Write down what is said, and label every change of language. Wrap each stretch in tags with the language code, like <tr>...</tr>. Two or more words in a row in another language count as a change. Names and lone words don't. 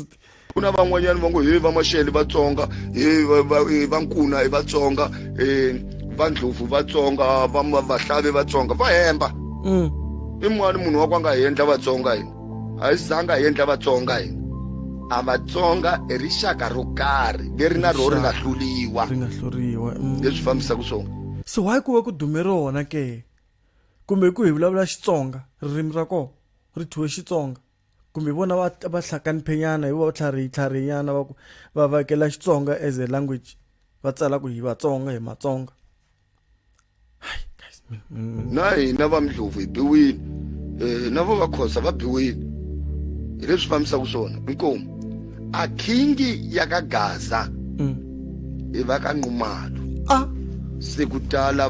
<ts>kuna van'wanyana va ngo he va Mashele Vatsonga he va Nkuna he Vatsonga vandlovu Vatsonga vahlavi Vatsonga va hemba i mani munhu wa ku a nga endla Vatsonga yini a yi zanga endla Vatsonga yini a Vatsonga i rixaka ro karhi leri na ro ri nga hluriwa leswi fambisaka swona.</ts> <en>So why</en> <ts>ku va ku dume rona ke kumbe ku hi vulavula Xitsonga ririmi ra kona ri thyiwe Xitsonga kumbe vona va hlakaniphenyana hi va tlharinyana va vekela Xitsonga</ts> <en>as a language</en> <ts>va tsala ku hi Vatsonga hi Matsonga. Na hina va Mdlovu hi biwile na vo Vakhosa va biwile hi leswi fambisaka swona inkomu a kingi ya ka Gaza i va ka Nqumalo se ku tala</ts>